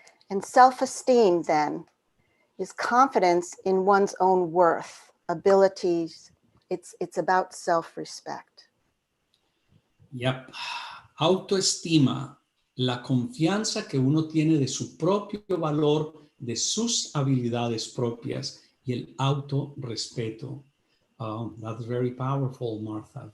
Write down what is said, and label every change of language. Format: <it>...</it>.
<en>And self-esteem, then, is confidence in one's own worth, abilities. It's about self-respect. Yep.</en> <es>Autoestima, la confianza que uno tiene de su propio valor, de sus habilidades propias y el autorrespeto.</es> <en>That's very powerful, Martha.</en>